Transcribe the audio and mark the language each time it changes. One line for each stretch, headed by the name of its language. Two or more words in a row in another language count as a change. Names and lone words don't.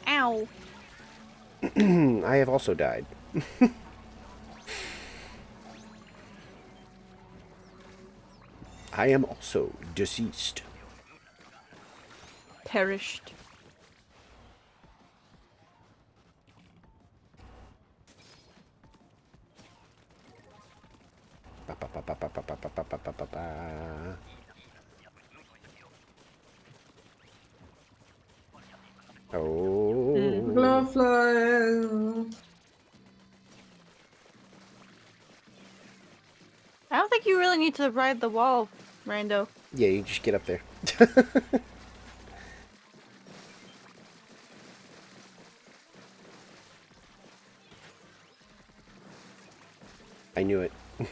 English: Ow. I have also died. I am also deceased. Perished. Ba, ba, ba, ba, ba, ba, ba, ba, ba, ba, ba, ba. Oh. Glowfly. I don't think you really need to ride the wall, Rando. Yeah, you just get up there. I knew it.